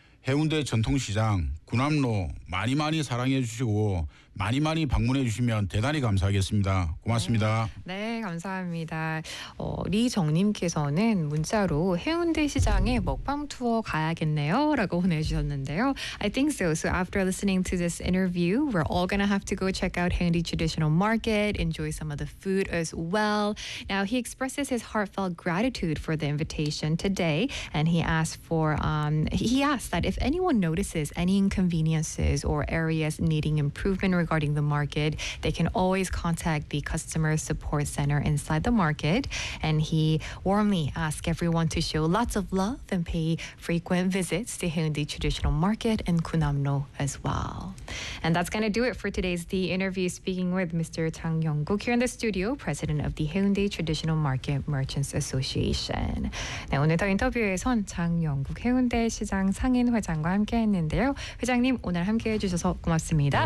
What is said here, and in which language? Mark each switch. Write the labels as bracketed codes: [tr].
[ko] 해운대 전통시장 군함로 많이 많이 사랑해 주시고 많이 많이 방문해 주시면 대단히 감사하겠습니다. 고맙습니다. 네, 감사합니다. 리정님께서는 문자로 해운대 시장에 먹방 투어 가야겠네요라고 보내주셨는데요. [en] I think so. So after listening to this interview, we're all gonna have to go check out Haeundae traditional market, enjoy some of the food as well. Now he expresses his heartfelt gratitude for the invitation today, and he asked that if anyone notices any inconveniences or areas needing improvement regarding the market, they can always contact the customer support center inside the market. And he warmly asks everyone to show lots of love and pay frequent visits to Haeundae traditional market in Gunamno as well. And that's gonna do it for today's The Interview. Speaking with Mr. Chang Young-guk here in the studio, president of the Haeundae Traditional Market Merchants Association. [ko] 네, 오늘 더 인터뷰에선 장 영국 해운대 시장 상인 회장과 함께했는데요. 회장님, 오늘 함께해주셔서 고맙습니다.